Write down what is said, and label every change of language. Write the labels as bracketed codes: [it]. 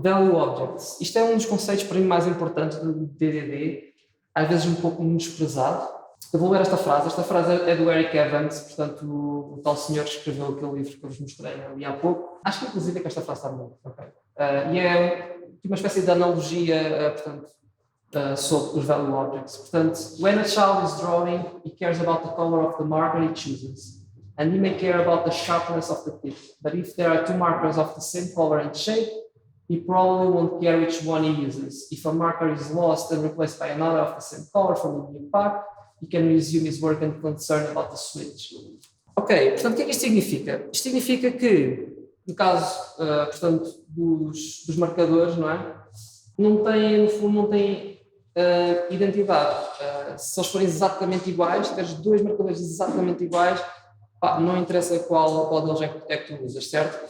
[pt] Value Objects, isto é um dos conceitos para mim mais importantes do DDD, às vezes um pouco menosprezado. Eu vou ler esta frase é do Eric Evans, portanto o tal senhor que escreveu aquele livro que eu vos mostrei ali há pouco, acho que inclusive é que esta frase está boa, okay. E é uma espécie de analogia, portanto, sobre os value objects. [en] Portanto, when a child is drawing, he cares about the color of the marker he chooses, and he may care about the sharpness of the tip. But if there are two markers of the same color and shape, he probably won't care which one he uses. If a marker is lost and replaced by another of the same color from a new pack, he can resume his work and concern about the switch. [pt] Ok, portanto, o que é que isto significa? Isto significa que, no caso, portanto, dos marcadores, não é? No fundo, não têm identidade. Se eles forem exatamente iguais, se tiveres dois marcadores exatamente iguais, não interessa qual deles é que tu usas, certo?